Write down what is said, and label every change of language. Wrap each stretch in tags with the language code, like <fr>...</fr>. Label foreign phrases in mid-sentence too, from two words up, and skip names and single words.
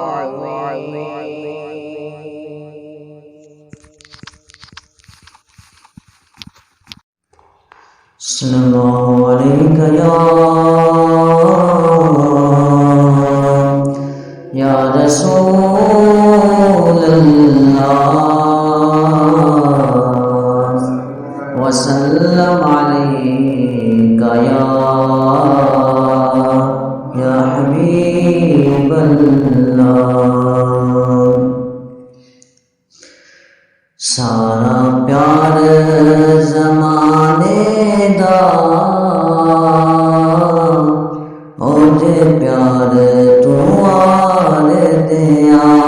<ar>السلام عليك يا رسول رسول اللہ وسلم علیک یا حبیب اللہ</ar> <pa>سارا پیار زمانے دا او جے پیار تو آر دیا</pa>